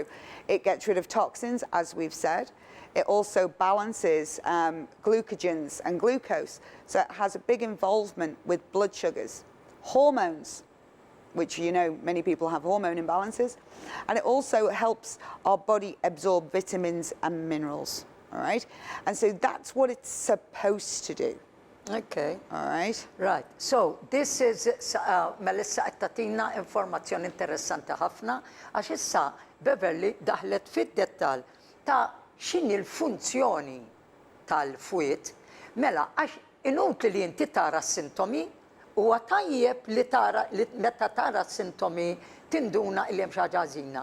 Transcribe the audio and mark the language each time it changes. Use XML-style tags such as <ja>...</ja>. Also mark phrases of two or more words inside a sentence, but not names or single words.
<en>It gets rid of toxins, as we've said. It also balances glucogens and glucose, so it has a big involvement with blood sugars, hormones, which many people have hormone imbalances, and it also helps our body absorb vitamins and minerals, all right? And so that's what it's supposed to do. Okay. All right. Right. So this is</en> <mt>Melissa qed tagħtina informazzjoni interessanti ħafna għax issa Beverley daħlet fid-dettall ta' x'inhi l-funzjoni tal-fwiet mela għax inutli li inti tara s-sintomi huwa tajjeb li meta tara s-sintomi tinduna li hemm xi ħaġa ħażina.</mt>